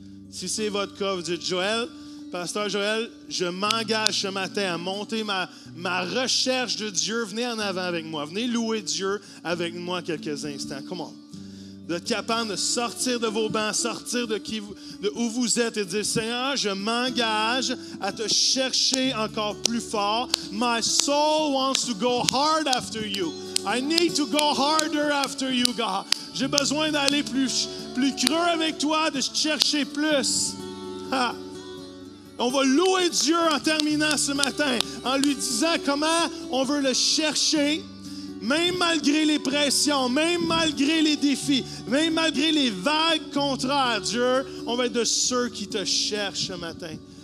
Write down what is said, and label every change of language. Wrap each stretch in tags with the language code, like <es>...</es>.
<fr>Si c'est votre cas, vous dites, Joël, Pasteur Joël, je m'engage ce matin à monter ma recherche de Dieu. Venez en avant avec moi. Venez louer Dieu avec moi quelques instants.</fr> <en>Come on.</en> <fr>D'être capable de sortir de vos bancs, sortir de où vous êtes et dire, Seigneur, je m'engage à te chercher encore plus fort.</fr> <en>My soul wants to go hard after you. I need to go harder after you, God.</en> <fr>J'ai besoin d'aller plus creux avec toi, de chercher plus. Ha. On va louer Dieu en terminant ce matin, en lui disant comment on veut le chercher. Même malgré les pressions, même malgré les défis, même malgré les vagues contraires, Dieu, on va être de ceux qui te cherchent ce matin.</fr>